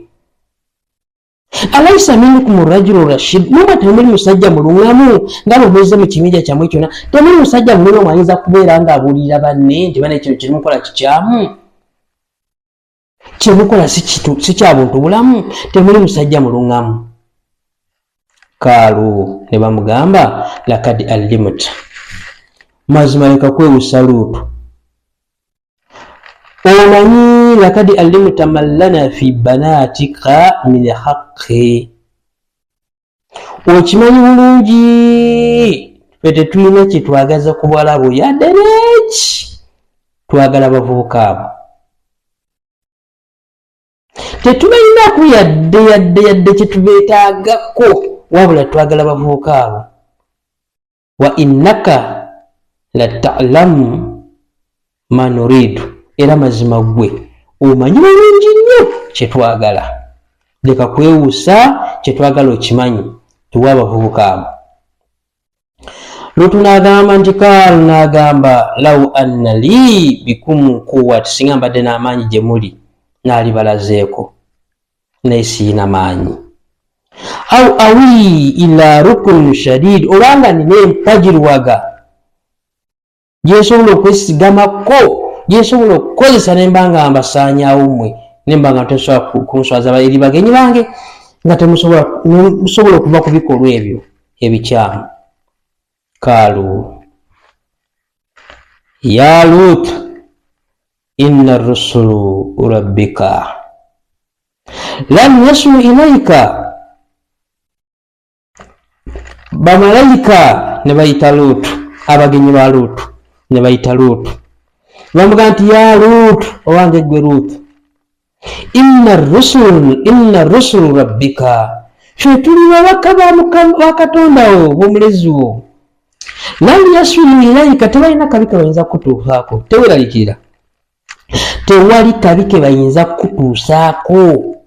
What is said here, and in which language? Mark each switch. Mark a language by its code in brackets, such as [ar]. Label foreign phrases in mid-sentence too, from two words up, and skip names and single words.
[ar] أليس منكم رجل رشيد [lg] muba temuli musajja mulungamu nga bwemweze mu kimija kyammwe kyonna temuli musajja mulungamu ayinza kubeera nga abuulira banne nti bane kino kyemukola kikyamu kyemukola si kya buntu bulamu temuli musajja mulungamu Kaalu ne bamugamba [ar] لقد علمت, [lg] mazima leka kwewusa Luutu, [ar] omanyi لقد علمت ما لنا في بناتك من حق, [lg] okimanyi bulungi ffe tetulina kye twagaza ku bwalabo yadde neki, twagala bavubuka abo, tetubalinaku yadde kye tubeetaagako, wabula twagala bavubuka abo. [ar] وإنك لتعلم ما نريد, [lg] era mazima gwe omanyi bulungi nnyo kye twagala, leka kwewuusa, kye twagala okimanyi, tuwa abavubuka abo. Luutu n'agamba nti Kaalu n'agamba [ar] لو أن لي بكم قوة, [lg] singa mbadde n'amaanyi gye muli n'alibalazeeko, naye siyina maanyi. [ar] أو آوي إلى ركن شديد, [lg] olanga nina empagirwaga gyensobola okwesigamako, gyensobola okukozesa nembanga mbasaanyaawo mmwe, nembanga temusobola kunswaza eri bagenyi bange nga temusobola okuva ku bikolwa ebyo ebikyamu. [ar] قالوا يا لوط إنا رسل ربك لن يصلوا إليك, [lg] bamalayika ne bayita Luutu, abagenyi ba Luutu ne bayita Luutu, bamuga nti ya Luutu, owange gwe Luutu, [ar] إنا رسل ربك, [lg] ffe tuli babaka ba Katonda wo b'omulezi wo, [ar] لن يصلوا إليك, [lg] tebalina kabi ke bayinza kutuusaako, teweralikira, tewali kabi ke bayinza kutuusaako.